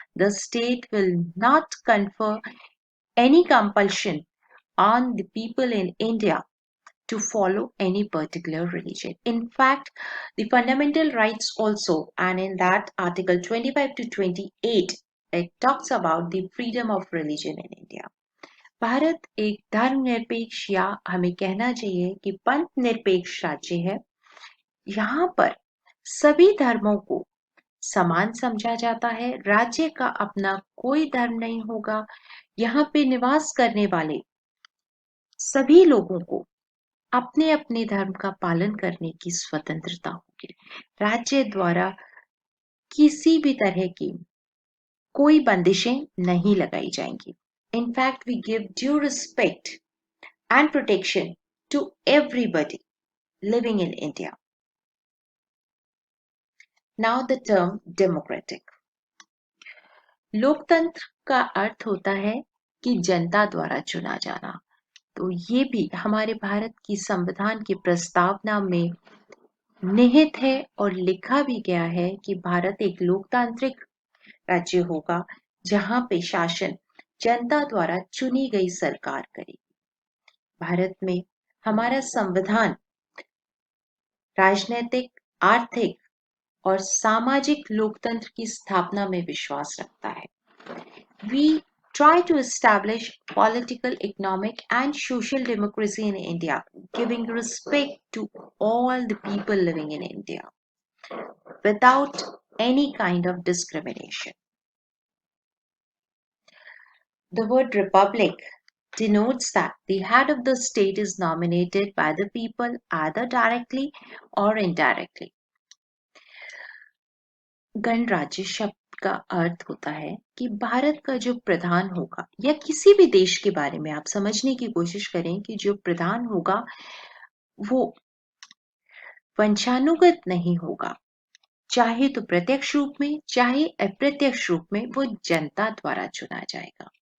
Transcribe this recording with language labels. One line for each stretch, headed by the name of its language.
English: The state will not confer any compulsion on the people in India to follow any particular religion. In fact, the fundamental rights also, and in that Article 25 to 28, it talks about the freedom of religion in India.
Hindi: Bharat एक धर्मनिरपेक्ष या हमें कहना चाहिए कि पंथ निरपेक्ष राज्य है। यहाँ पर सभी धर्मों को समान समझा जाता है। राज्य का अपना कोई धर्म नहीं होगा। यहाँ पे निवास करने वाले सभी लोगों को अपने अपने धर्म का पालन करने की स्वतंत्रता होगी। राज्य द्वारा किसी भी तरह की कोई बंदिशें नहीं लगाई जाएंगी।
English: In fact, we give due respect and protection to everybody living in India. Now the term democratic.
Hindi: लोकतंत्र का अर्थ होता है कि जनता द्वारा चुना जाना। तो ये भी हमारे भारत की संविधान की प्रस्तावना में निहित है और लिखा भी गया है कि भारत एक लोकतांत्रिक राज्य होगा जहां पे शासन जनता द्वारा चुनी गई सरकार करेगी। भारत में हमारा संविधान राजनीतिक, आर्थिक और सामाजिक लोकतंत्र की स्थापना में विश्वास रखता है।
English: We try to establish political, economic and social democracy in India, giving respect to all the people living in India without any kind of discrimination. The word republic denotes that the head of the state is nominated by the people either directly or indirectly.
Hindi: गणराज्य शब्द का अर्थ होता है कि भारत का जो प्रधान होगा या किसी भी देश के बारे में आप समझने की कोशिश करें कि जो प्रधान होगा वो वंशानुगत नहीं होगा, चाहे तो प्रत्यक्ष रूप में चाहे अप्रत्यक्ष रूप में वो जनता द्वारा चुना जाएगा।